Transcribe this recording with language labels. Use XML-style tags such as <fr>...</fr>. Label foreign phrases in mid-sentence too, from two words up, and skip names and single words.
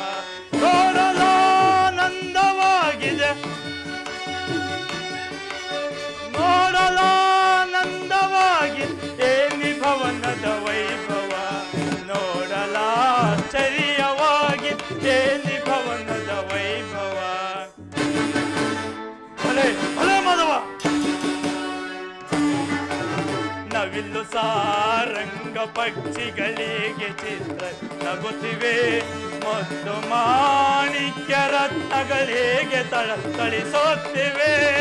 <kn>ನೋಡಲಾನಂದವಾಗಿದೆ, ನೋಡಲಾನಂದವಾಗಿದೆ ಏನಿ ಭವನದ ವೈಭವ ನೋಡಲಾಶ್ಚರ್ಯವಾಗಿದೆ, ಏನಿ ಭವನದ ವೈಭವ. ಭಲೆ ಮಾಧವ, ನವಿಲು ಸಾರಂಗ ಪಕ್ಷಿಗಳಿಗೆ ಚಿತ್ರ ನಗುತ್ತಿವೆ ಮತ್ತು ಮಾಣಿಕ್ಯ ರತ್ನಗಳಿಗೆ ತಳಿಸುತ್ತಿವೆ.</kn>